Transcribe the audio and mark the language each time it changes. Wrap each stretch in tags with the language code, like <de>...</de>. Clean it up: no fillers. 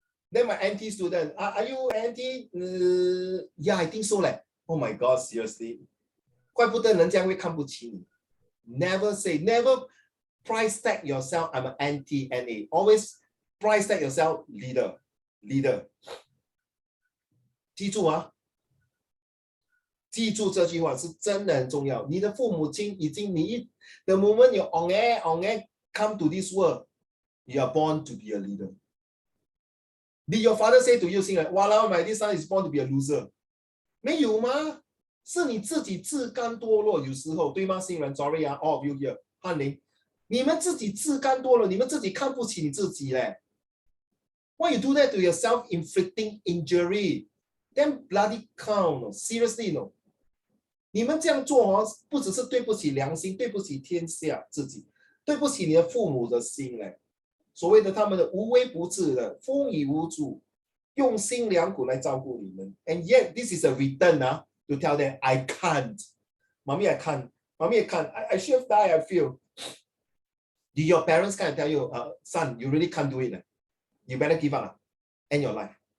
<en>Then my NT student, are you NT? Yeah, I think so. Oh my God, seriously.</en> <zh>怪不得人家会看不起你</zh> <en>Never say, never price tag yourself, I'm an anti-NA. Always price tag yourself, leader.</en> <zh>记住啊，记住这句话是真的很重要。你的父母亲已经</zh> <en>the moment you on air come to this world, you are born to be a leader. Did your father say to you, 新人, "Walao, my this son is born to be a loser"？</en> <zh>没有吗？是你自己自甘堕落，有时候对吗？新人 ，</zh> <en>sorry 啊 ，all of you here，</en> <zh>翰林，你们自己自甘堕落，你们自己看不起你自己嘞。</zh> <en>Why you do that to yourself, inflicting injury? Then bloody count, seriously no.</en> <zh>你们这样做哦，不只是对不起良心，对不起天下自己，对不起你的父母的心嘞。所谓的他们的无微不至的、风雨无阻、用心良苦来照顾你们。</zh> <en>And yet this is a return to tell them I can't. Mommy, I can't. Mommy, I can't. I should have died, I feel. Do your parents kind of tell you, son, you really can't do it? You better give up and your life.</en>